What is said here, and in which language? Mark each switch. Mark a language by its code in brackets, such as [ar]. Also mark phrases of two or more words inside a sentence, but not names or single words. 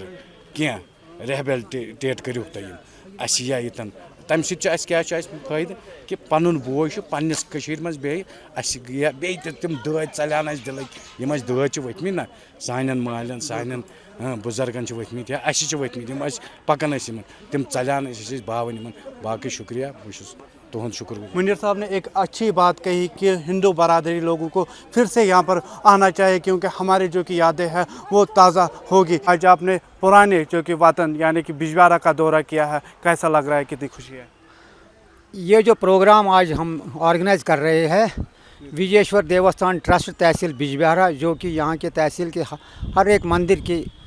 [ks] کینٛہہ ریہبلٹیٹ کٔرِوُکھ تُہۍ یِم اَسہِ یا ییٚتٮ۪ن تَمہِ سۭتۍ چھُ اَسہِ کیٛاہ چھُ اَسہِ فٲیدٕ کہ پَنُن بوے چھُ پنٛنِس کٔشیٖرِ منٛز بیٚیہِ اَسہِ گٔیے بیٚیہِ تہِ تِم دٲدۍ ژَلان اَسہِ دِلٕکۍ یِم اَسہِ دٲدۍ چھِ ؤتھۍ مٕتۍ نا سانٮ۪ن مالٮ۪ن سانٮ۪ن بُزرگن چھِ ؤتھۍ مٕتۍ یا اَسہِ چھِ ؤتھۍ مٕتۍ یِم اَسہِ پَکان ٲسۍ یِمن تِم ژَلان أسۍ ٲسۍ باوان یِمن باقٕے شُکریہ بہٕ چھُس تُہُنٛد شُکر گُزار [ur] منیر صاحب نے ایک اچھی بات کہی کہ ہندو برادری لوگوں کو پھر سے یہاں پر آنا چاہیے کیونکہ ہمارے جو کہ یادیں ہیں وہ تازہ ہوگی آج آپ نے پرانے جو کہ وطن یعنی کہ بجبارا کا دورہ کیا ہے کیسا لگ رہا ہے کتنی خوشی ہے یہ جو پروگرام آج ہم آرگنائز کر رہے ہیں وجیشور دیوستھان ٹرسٹ تحصیل بجبہارا جو کہ یہاں کے تحصیل کے ہر ایک مندر کی